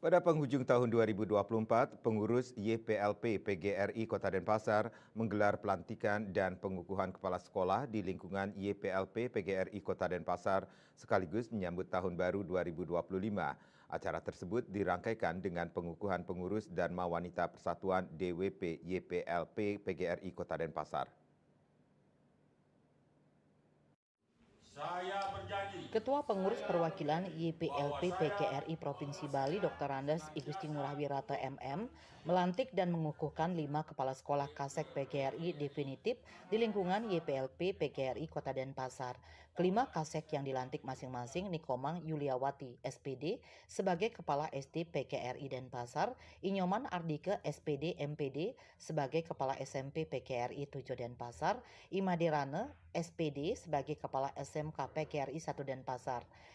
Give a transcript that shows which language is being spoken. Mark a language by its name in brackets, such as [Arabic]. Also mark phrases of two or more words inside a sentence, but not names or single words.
[Indonesian] Pada penghujung tahun 2024, pengurus YPLP PGRI Kota Denpasar menggelar pelantikan dan pengukuhan kepala sekolah di lingkungan YPLP PGRI Kota Denpasar sekaligus menyambut Tahun Baru 2025. Acara tersebut dirangkaikan dengan pengukuhan pengurus Dharma Wanita Persatuan DWP YPLP PGRI Kota Denpasar. Saya berjanji. Ketua Pengurus Perwakilan YPLP PGRI Provinsi Bali Dr. Andes Igusti Ngurah Wirata MM melantik dan mengukuhkan 5 kepala sekolah Kasek PGRI definitif di lingkungan YPLP PGRI Kota Denpasar. Kelima Kasek yang dilantik masing-masing Nikomang Yuliawati SPD sebagai Kepala SD PGRI Denpasar, Inyoman Ardike SPD MPD sebagai Kepala SMP PGRI 7 Denpasar, Imadirane SPD sebagai Kepala SMK PGRI 1 Denpasar,